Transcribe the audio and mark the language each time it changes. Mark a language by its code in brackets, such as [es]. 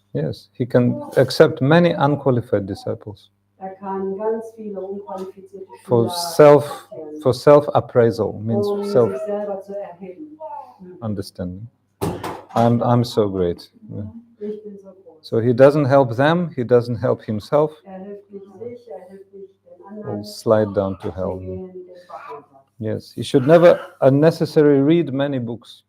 [en] Yes, he can accept many unqualified disciples [de] Er kann ganz viele unqualifizierte [en] for [de] Schüler [en] self-appraisal, means [de] sich selber zu erheben. [en] self-understanding. I'm so great. Yeah. [de] Ich bin so groß. [en] So he doesn't help them, he doesn't help himself. [de] Er hilft nicht sich, er hilft nicht den anderen. [en] Slide down to hell. [de] Sie gehen den Bach runter. [en] Yes, he should never unnecessarily read many books.